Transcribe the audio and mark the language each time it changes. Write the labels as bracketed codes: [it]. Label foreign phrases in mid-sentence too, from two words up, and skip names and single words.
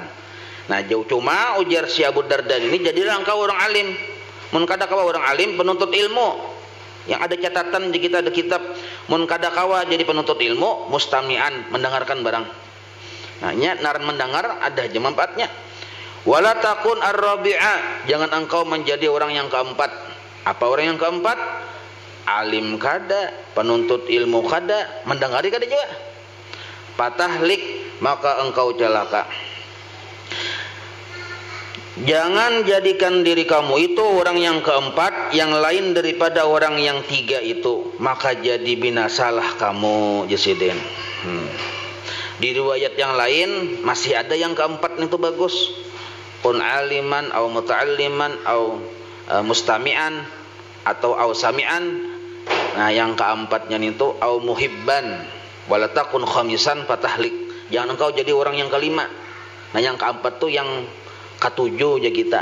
[id] Nah, jauh cuma ujar si Abu Darda ini, jadilah engkau orang alim. [bjn] Mun kada kawa orang alim penuntut ilmu yang ada catatan di kita, ada kitab. Mun kada kawa jadi penuntut ilmu mustami'an, mendengarkan barang. [id] Nah, nya naran mendengar ada aja manfaatnya. [ar] ولا تكن الرابع, [id] jangan engkau menjadi orang yang keempat. Apa orang yang keempat? [bjn] Alim kada, penuntut ilmu kada, mendengari kada juga. [ar] Patahlik, [id] maka engkau celaka. Jangan jadikan diri kamu itu orang yang keempat, yang lain daripada orang yang 3 itu, maka jadi binasalah kamu Jesiden. Di riwayat yang lain masih ada yang keempat itu bagus. [ar] كن عالما أو متعلما أو مستمعا [id] atau [ar] أو سامعا. [id] Nah, yang keempatnya itu [ar] أو محبا ولا تكن خامسا فتهلك. [id] Jangan engkau jadi orang yang kelima. Nah, yang keempat tuh yang ketujuh aja kita.